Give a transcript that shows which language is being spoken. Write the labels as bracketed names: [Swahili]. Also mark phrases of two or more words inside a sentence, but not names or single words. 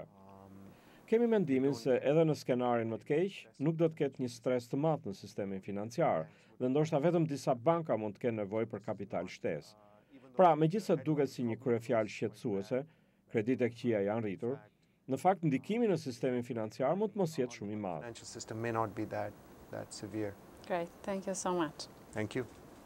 [Albanian] Kemi mendimin se edhe në skenarin më të keq, nuk do të ketë një stres të madh në sistemin financiar, dhe ndoshta vetëm disa banka mund të kenë nevojë për kapital shtesë. Pra, megjithëse duket si një kryefjalë shqetësuese, kreditë e këqija janë rritur, në fakt ndikimi në sistemin financiar mund të mos jetë shumë i madh. [English] Financial system may not be that severe. Great, thank you so much. Thank you.